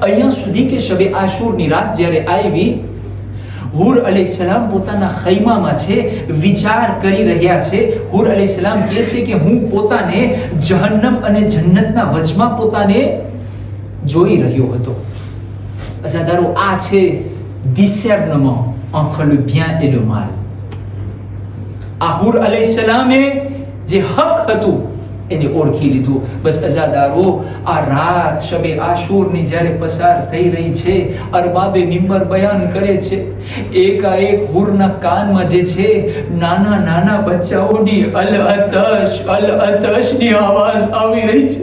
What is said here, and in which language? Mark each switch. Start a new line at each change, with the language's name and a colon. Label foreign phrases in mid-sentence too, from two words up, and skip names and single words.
Gujarati: અહીંયા સુધી કે શબે આશુરની રાત જ્યારે આવી, હુર અલૈહિસ્સલામ પોતાના ખૈમામાં છે, વિચાર કરી રહ્યા છે. હુર અલૈહિસ્સલામ કહે છે કે હું પોતાને જહન્નમ અને જન્નતના વચમાં પોતાને જોઈ રહ્યો હતો. અઝાદારો, આ છે
French: discernement entre le bien et le mal.
Gujarati: આ હુર અલૈહિસ્સલામે જે હક હતું એને ઓળખી લીધું. બસ અઝાદારો, આ રાત શબે આશુરની જ્યારે પસાર થઈ રહી છે, અરબાબે મિંબર બયાન કરે છે, એકાએક હુરના કાનમાં જે છે નાના નાના બચ્ચાઓની અલ અતશની આવાજ આવી રહી છે.